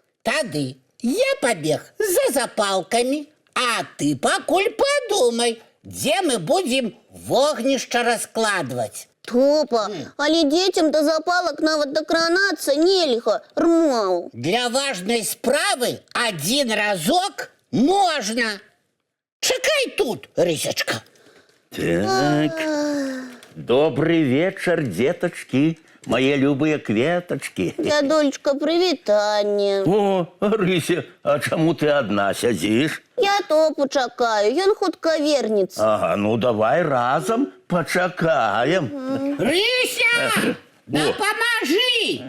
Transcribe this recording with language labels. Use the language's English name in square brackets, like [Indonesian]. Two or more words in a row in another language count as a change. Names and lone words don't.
[Belarusian] Тады я пабег за запалкамі, а ты пакуль падумай, дзе мы будзем вогнішча раскладваць. Топа, але дзецям да запалак нават дакранацца нельга, Армал. Для важнай справы адзін разок можна. Чакай тут, Рысячка. [Russian] Так, добрый вечер, деточки, мои любые кветочки. [Belarusian] Дзядулечка, прывітанне. О, Рыся, а чаму ты одна сядзіш? Я Топу чакаю, ён хутка вернецца. Ага, ну давай разом почакаем. Рыся, дапамажы!